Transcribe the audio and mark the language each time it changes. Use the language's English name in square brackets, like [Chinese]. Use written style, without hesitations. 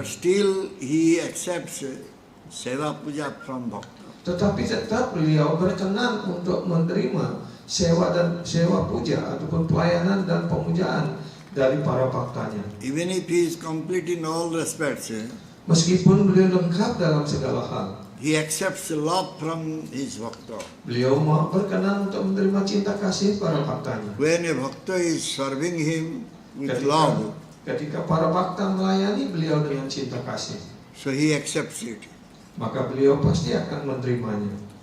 [English] But still he accepts seva puja from bhakta. [Indonesian] Tetapi tetap beliau berkenan untuk menerima sewa puja ataupun pelayanan dan pemujaan dari para bhaktanya. [English] Even if he is complete in all respects, [Indonesian] Meskipun beliau lengkap dalam segala hal, [English] he accepts love from his bhakta. [Indonesian] beliau berkenan untuk menerima cinta kasih para bhaktanya. [English] When a bhakta is serving him with love, [Indonesian] Ketika para bhakta melayani beliau dengan cinta kasih, [English] so he accepts it. [Indonesian] maka beliau pasti akan menerimanya.